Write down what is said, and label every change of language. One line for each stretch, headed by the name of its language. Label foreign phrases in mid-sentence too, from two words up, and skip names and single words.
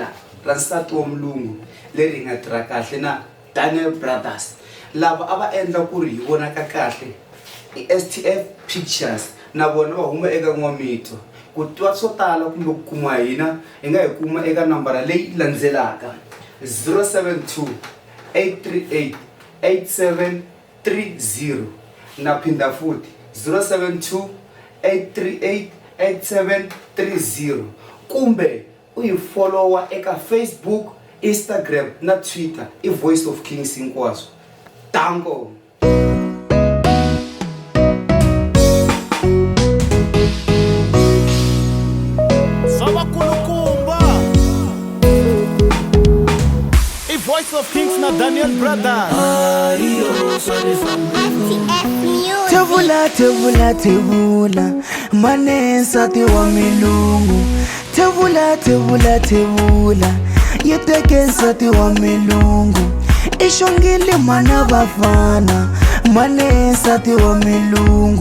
Tsonga: ra nsati wa mulungu leri hi nga tirha kahle na Daniel Brothers lava a va endla ku ri hi vonaka kahle i STF Pictures na vona va huma eka N'wamito ku twa swo tala kumbe ku kuma hina hi nga hi kuma eka nambara leyi landzelaka 072 838 8730 na phinda futhi 072 838 8730 kumbe u hi followa eka Facebook, Instagram na Twitter i Voice of Kings hinkwaswo. Tango Voice of Kings na Daniel Brothers. Tevula, tevula, tevula, mane nsati wa milungu. Tevula, tevula, tevula, yeteke nsati wa milungu.
Zulu: Ishongile mana bafana, mane nsati wa milungu.